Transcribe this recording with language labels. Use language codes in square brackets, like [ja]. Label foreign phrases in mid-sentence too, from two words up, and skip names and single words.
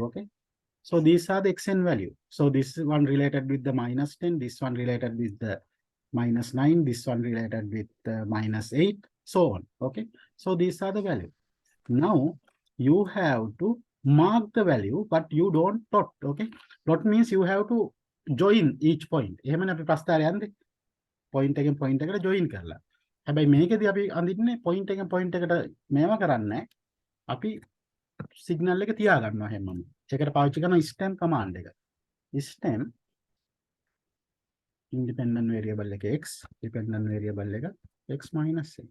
[en] Okay, so these are the xn value. So this one related with the -10, this one related with the -9, this one related with -8, so on. Okay, so these are the value. Now you have to mark the value, but you don't dot. Okay, dot means you have to join each point. [si] එහෙමනේ අපි ප්‍රස්තාරය යන්නේ point එකෙන් point එකට join කරලා. හැබැයි මේකෙදී අපි අඳින්නේ point එකෙන් point එකට මේව කරන්නේ අපි signal එක තියා ගන්නවා හැමෝම. ඒකට පාවිච්චි කරන [en] stem command [si] එක. [en] Stem independent variable [si] එක x, [en] dependent variable [si] එක [en] x minus n.